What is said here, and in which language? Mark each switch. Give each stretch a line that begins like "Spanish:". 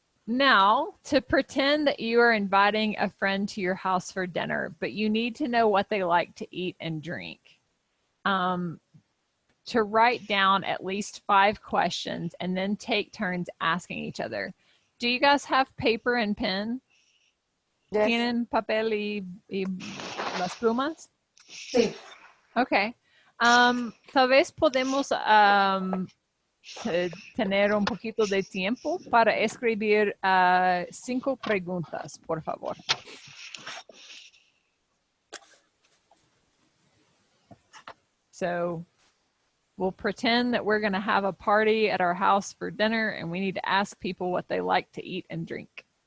English: Now, to pretend that you are inviting a friend to your house for dinner, but you need to know what they like to eat and drink. To write down at least 5 questions and then take turns asking each other. Do you guys have paper and pen? Yes.
Spanish: ¿Tienen papel y las plumas? Sí.
English: Okay.
Spanish: Tal vez podemos tener un poquito de tiempo para escribir 5 preguntas, por favor.
English: So we'll pretend that we're going to have a party at our house for dinner and we need to ask people what they like to eat and drink.